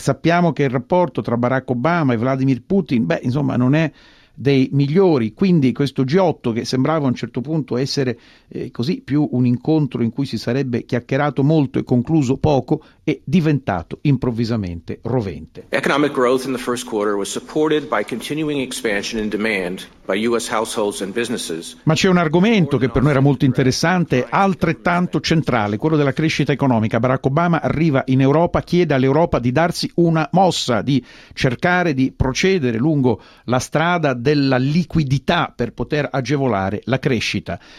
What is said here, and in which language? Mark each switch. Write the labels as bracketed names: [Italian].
[Italian] Sappiamo che il rapporto tra Barack Obama e Vladimir Putin, insomma, non è dei migliori, quindi questo G8, che sembrava a un certo punto essere così più un incontro in cui si sarebbe chiacchierato molto e concluso poco, è diventato improvvisamente rovente. [English] Economic growth in the first quarter was supported by continuing expansion in demand by US households and businesses. [Italian] Ma c'è un argomento che per noi era molto interessante, altrettanto centrale, quello della crescita economica. Barack Obama arriva in Europa, chiede all'Europa di darsi una mossa, di cercare di procedere lungo la strada del della liquidità per poter agevolare la crescita.